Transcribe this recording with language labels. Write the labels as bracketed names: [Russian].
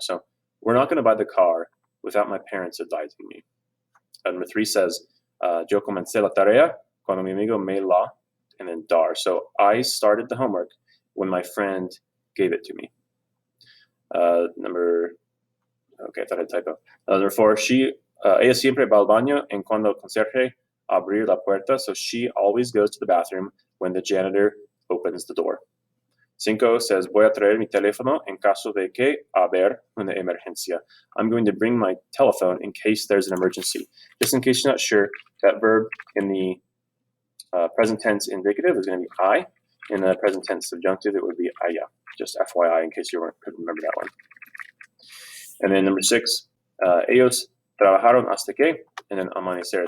[English] So we're not going to buy the car without my parents advising me. Number three says, [Spanish] yo comencé la tarea cuando mi amigo me la, [English] and then [Spanish] dar. [English] So I started the homework when my friend gave it to me. Okay, I thought I had a typo. Number four, [Spanish] ella siempre va al baño en cuando el conserje abrir la puerta. [English] So she always goes to the bathroom when the janitor opens the door. [Spanish] Cinco says, voy a traer mi teléfono en caso de que haber una emergencia. [English] I'm going to bring my telephone in case there's an emergency. Just in case you're not sure, that verb in the present tense indicative is going to be I. In the present tense subjunctive, it would be haya. Just FYI, in case you couldn't remember that one. And then number six, [Spanish] ellos trabajaron hasta que, [English] and then amanecer.